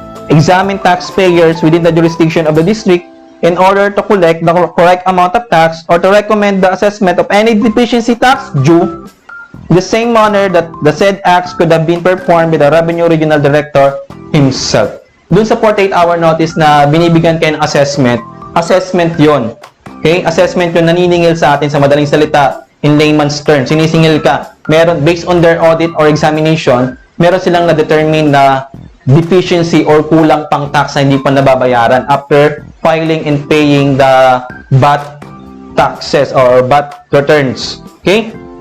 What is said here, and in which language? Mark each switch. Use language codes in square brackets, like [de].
[en] examine taxpayers within the jurisdiction of the district in order to collect the correct amount of tax or to recommend the assessment of any deficiency tax due in the same manner that the said acts could have been performed by the Revenue Regional Director himself. [tl] Doon sa 48-hour notice na binibigyan kayo ng assessment yon. Okay? Assessment yun naniningil sa atin sa madaling salita [en] in layman's terms. [tl] Sinisingil ka. Meron, [en] based on their audit or examination, [tl] meron silang na-determine na deficiency or kulang pang tax na hindi pa nababayaran [en] after filing and paying the VAT taxes or VAT returns. [tl] Okay?